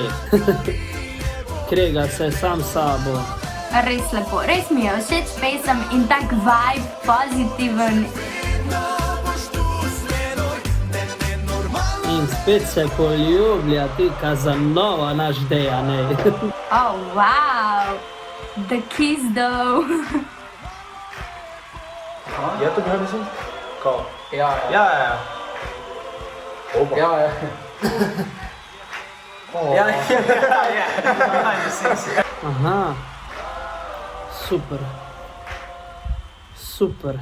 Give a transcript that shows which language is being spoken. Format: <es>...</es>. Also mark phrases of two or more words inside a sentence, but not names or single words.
<sl>Krega se sam s sabo. Res lepo, res mi je všeč pesem in tak vibe, pozitiven. In spet se poljublja ti Kazanova, naš Dejan, ej.</sl> <en>Oh, wow. The kiss though.</en> <sl>Je to bilo, mislim? Kao? Ja, ja. Ja, ja, ja. Oba. Ja, ja. Ja, ja. Aha. Super. Super.</sl>